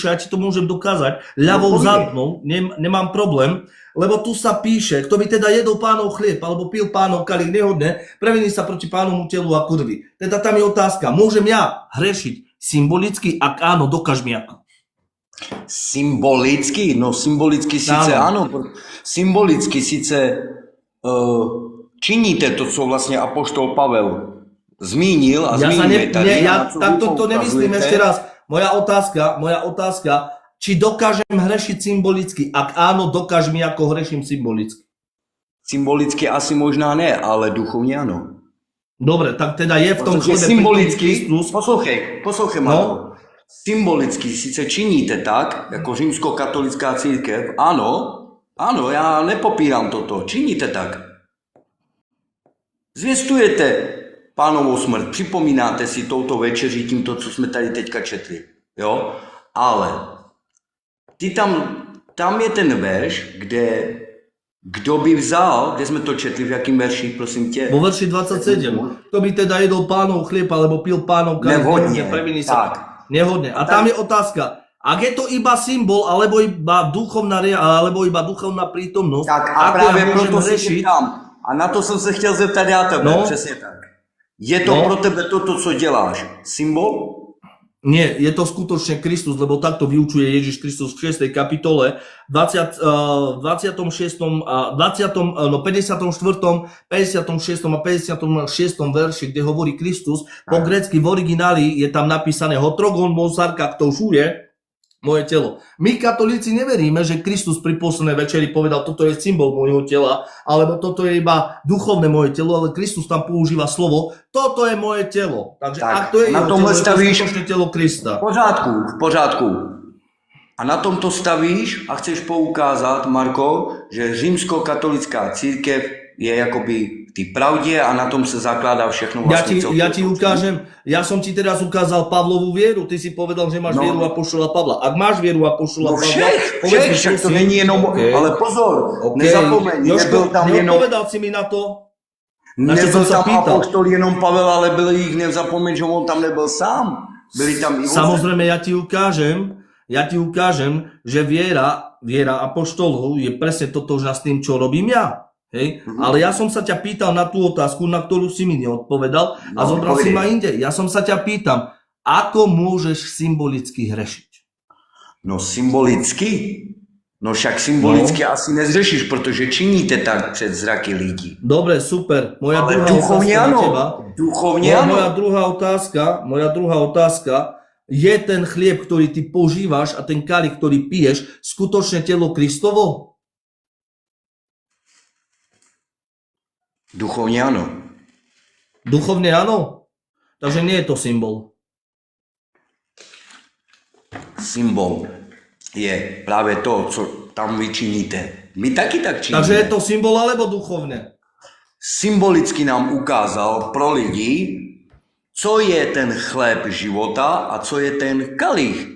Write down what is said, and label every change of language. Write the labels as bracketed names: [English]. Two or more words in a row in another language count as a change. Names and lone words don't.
[Slovak] Ja ti to môžem dokázať ľavou zadnou, nemám problém, lebo tu sa píše: kto by teda jedol Pánov chlieb alebo pil Pánov kalich nehodne, previní sa proti Pánovmu telu a krvi. Teda tam je otázka: môžem ja hrešiť symbolicky? Ak áno, dokáž mi ako. Symbolicky? No symbolicky síce áno. Symbolicky síce činíte to, [Czech] co vlastně apoštol Pavel zmínil a zmínil tady. [Slovak] Ja takto to nemyslím ešte raz. Moja otázka, či dokážem hrešiť symbolicky? Ak áno, dokáž mi, ako hreším symbolicky. [Czech] Symbolicky asi možná ne, ale duchovně ano. [Slovak] Dobre, tak teda je v tom chlebe [Czech] symbolicky. Poslouchej, Marko. Symbolicky sice činíte tak, jako římskokatolická církev, ano, já nepopírám toto, činíte tak. Zvěstujete Pánovou smrt, připomínáte si touto večeří tímto, co jsme tady teďka četli, jo? Ale tam je ten verš, kde Kdo by vzal, kde jsme to četli, v jakým verši, prosím tě? [Slovak] Vo verši 27. Kto by teda jedol Pánov chlieb, alebo pil Pánov kalich, Nevhodne, previní tak. sa. Nehodne. A tam je otázka, ak je to iba symbol, alebo iba duchovná prítomnosť, [Czech] Tak a [Slovak] ako [Czech] právě [Slovak] ja môžem [Czech] proto se [Slovak] hrešiť? [Czech] ptám. A na to jsem se chtěl zeptat já tebe, No. přesně tak. Je to pro tebe toto, co děláš, symbol? [Slovak] Nie, je to skutočne Kristus, lebo takto vyučuje Ježiš Kristus v 6. kapitole, 54. 56. a 56. verši, kde hovorí Kristus, po grécky v origináli je tam napísané Hotrogon Mozarka, kto žuje moje telo. My katolíci neveríme, že Kristus pri poslednej večeri povedal, toto je symbol môjho tela, alebo toto je iba duchovné moje telo, ale Kristus tam používa slovo, toto je moje telo. [Czech] Takže [Slovak] Tak, ak to je [Czech] na [Slovak] jeho [Czech] tomhle [Slovak] telo, [Czech] stavíš- [Slovak] je to skutočne telo Krista. [Czech] V pořádku. A na tom to stavíš a chceš poukázat, Marko, že římskokatolická církev je jakoby v té pravdě a na tom se zakládá všechno vlastně. [Slovak] Ja ti ukážem, ja som ti teraz ukázal Pavlovú vieru, ty si povedal, že máš vieru apoštola Pavla. Ak máš vieru apoštola Pavla, [Czech] všech, však to není jenom, ale pozor, nezapomeň, nebyl tam jenom, [Slovak] neodpovedal si mi na to, na čo som [Czech] nebyl [Slovak] sa [Czech] tam [Slovak] pýtal. [Czech] apoštol jenom Pavel, ale byli jich, nezapomeň, že on tam nebyl sám. Byli tam i [Slovak] Samozrejme, ja ti ukážem, že viera apoštolov je presne totožná s tým, čo robím ja. Hej? Ale ja som sa ťa pýtal na tú otázku, na ktorú si mi neodpovedal a zobral si ma inde. Ja som sa ťa pýtam, ako môžeš symbolicky hrešiť? No symbolicky? [Czech] No však symbolicky asi nezřešíš, protože činíte tak před zraky lidí. [Slovak] Dobre, super. Moja [Czech] Ale [Slovak] druhá [Czech] duchovně [Slovak] otázka na [Czech] ano. [Slovak] teba. [Czech] Duchovně ano. [Slovak] Moja druhá otázka je ten chlieb, ktorý ty požívaš a ten kalich, ktorý piješ, skutočne telo Kristovo? [Czech] Duchovně ano. [Slovak] Duchovne áno? Takže nie je to symbol. [Czech] Symbol je právě to, co tam vy činíte. My taky tak činíme. [Slovak] Takže je to symbol alebo duchovne? [Czech] Symbolicky nám ukázal pro lidi, co je ten chléb života a co je ten kalich.